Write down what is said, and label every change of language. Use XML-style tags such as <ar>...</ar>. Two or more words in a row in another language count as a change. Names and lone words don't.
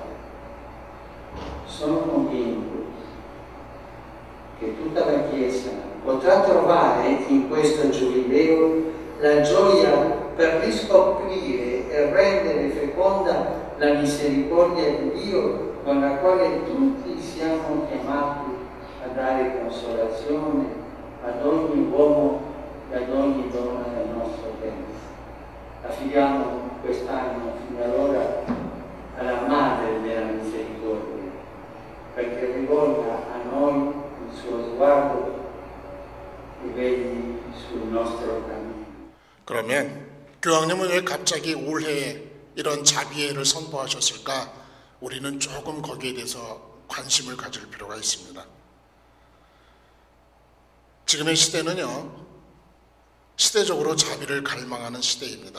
<it>Sono convinto che tutta la Chiesa potrà trovare in questo giubileo la gioia per riscoprire e rendere feconda la misericordia di Dio con la quale tutti siamo chiamati a dare consolazione ad ogni uomo e ad ogni donna del nostro tempo. Affidiamo quest'anno fino ad ora alla Madre della Misericordia, perché rivolga a noi il suo sguardo e vegli sul nostro cammino.</it> <ko>그러면 교황님은 왜 갑자기 올해 이런 자비회를 선포하셨을까? 우리는 조금 거기에 대해서 관심을 가질 필요가 있습니다. 지금의 시대는요, 시대적으로 자비를 갈망하는 시대입니다.</ko>